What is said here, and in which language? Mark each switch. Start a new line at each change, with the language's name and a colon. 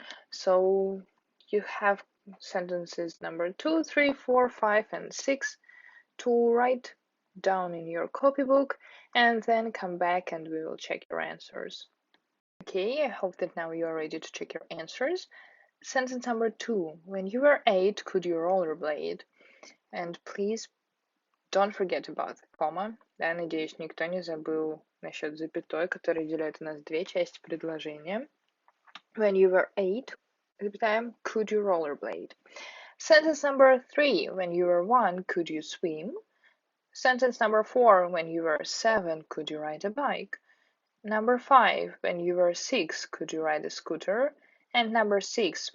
English: So you have sentences number 2, 3, 4, 5, and 6 to write down in your copybook and then come back and we will check your answers. Okay, I hope that now you are ready to check your answers. Sentence number 2. When you were 8, could you rollerblade? And please don't forget about the comma.
Russian: Да, надеюсь, никто не забыл насчет запятой, которая делит у нас две части предложения.
English: When you were 8,
Russian: запятая,
English: could you rollerblade? Sentence number 3. When you were 1, could you swim? Sentence number 4. When you were 7, could you ride a bike? Number 5. When you were 6, could you ride a scooter? And number 6.